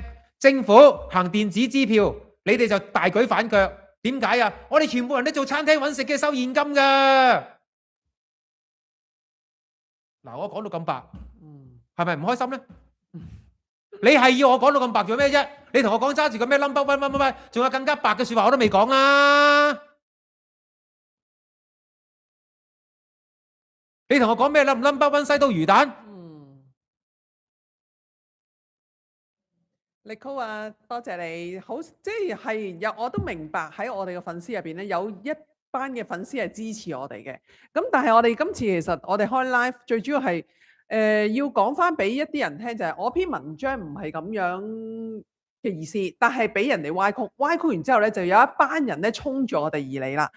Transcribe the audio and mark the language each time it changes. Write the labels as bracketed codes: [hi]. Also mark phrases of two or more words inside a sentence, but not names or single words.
[yue] 政府行電子支票，你哋就大舉反腳。點解啊？我哋全部人都做餐廳揾食嘅，收現金㗎。嗱，我講到咁白，係咪唔開心咧？你係要我講到咁白做咩啫？你同我講揸住個咩 [en] number one [yue] 乜，仲有更加白嘅説話我都未講啊！你同我講咩 [en] number one [yue] 西刀魚蛋？力高啊，多謝你。好，即係有我都明白喺我哋嘅粉絲入邊咧，有一班嘅粉絲係支持我哋嘅。咁但係我哋今次其實我哋開 live 最主要係要講翻俾一啲人聽，就係我篇文章唔係咁樣嘅意思，但係俾人哋歪曲完之後咧，就有一班人咧衝住我哋而嚟啦。